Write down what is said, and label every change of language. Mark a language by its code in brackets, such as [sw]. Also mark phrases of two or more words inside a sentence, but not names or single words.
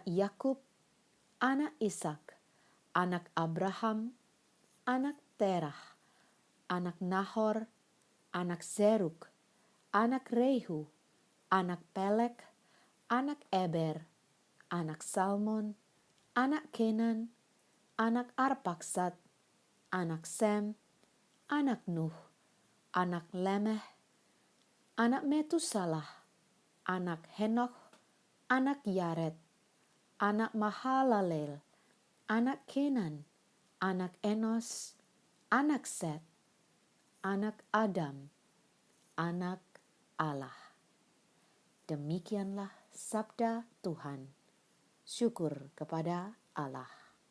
[id] Yakub, anak Ishak, anak Abraham, anak Terah, anak Nahor, anak Zeruk, anak Rehu, anak Pelek, anak Eber, anak Salmon, anak Kenan, anak Arpaksad, anak Sem, anak Nuh, anak Lemeh, anak Metusalah, anak Henokh, anak Yared, anak Mahalalel, anak Kenan, anak Enos, anak Set, anak Adam, anak Allah. Demikianlah sabda Tuhan. Syukur kepada Allah.